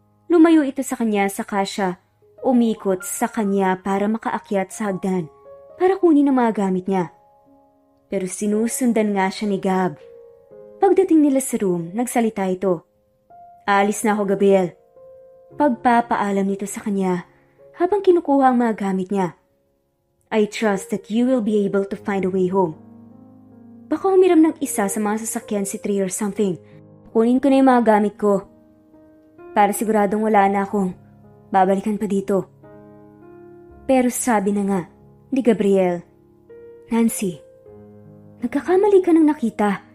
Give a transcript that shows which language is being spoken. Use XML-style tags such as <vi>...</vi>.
<tl>Lumayo ito sa kanya saka siya umikot sa kanya para makaakyat sa hagdan para kunin ang mga gamit niya. Pero sinusundan nga siya ni Gab. Pagdating nila sa room, nagsalita ito. Aalis na ako, Gabriel. Pagpapaalam nito sa kanya habang kinukuha ang mga gamit niya.</tl> <en>I trust that you will be able to find a way home.</en> <tl>Baka humiram ng isa sa mga sasakyan si Trey</tl> <en>or something.</en> <tl>Kunin ko na yung mga gamit ko. Para siguradong wala na akong babalikan pa dito. Pero sabi na nga ni Gabriel, Nancy, nagkakamali ka ng nakita.</tl>